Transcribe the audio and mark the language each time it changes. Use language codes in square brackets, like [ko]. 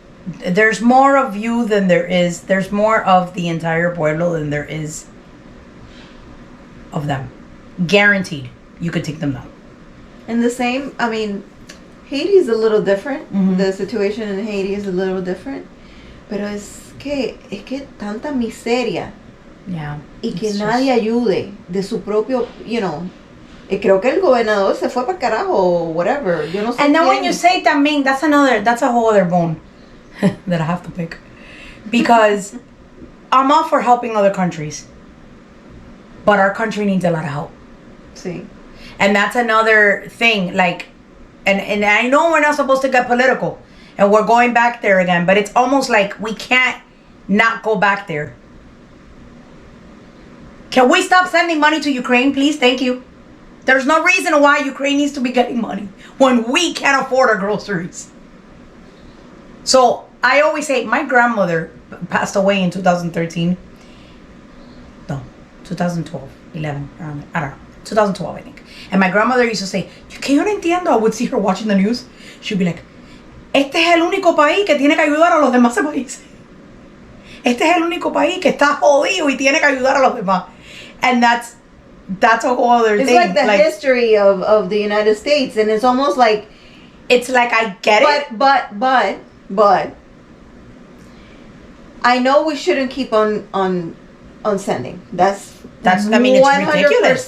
[en] There's more of you than there is. There's more of the entire pueblo than there is of them. Guaranteed. You could take them down. And the same, Haiti's a little different. Mm-hmm. The situation in Haiti is a little different. [es] Pero es que tanta miseria. [en] Yeah. [es] Y que nadie ayude de su propio, creo que el gobernador se fue para carajo [en] or whatever. [es] Yo no sé. [en] And then when you say también, that's a whole other bone that I have to pick. Because I'm all for helping other countries. But our country needs a lot of help. [es] Sí. [en] And that's another thing, like, and I know we're not supposed to get political, and we're going back there again, but it's almost like we can't not go back there. Can we stop sending money to Ukraine, please? Thank you. There's no reason why Ukraine needs to be getting money when we can't afford our groceries. So I always say, my grandmother passed away in 2013. No, 2012, 11, around, I don't know, 2012, I think. And my grandmother used to say, [es] que yo no entiendo. [en] I would see her watching the news. She'd be like, [es] este es el único país que tiene que ayudar a los demás países. Este es el único país que está jodido y tiene que ayudar a los demás. [en] And that's a whole other thing. It's like the history of the United States, and it's almost like... It's like, I get it. But I know we shouldn't keep on sending. That's it's ridiculous.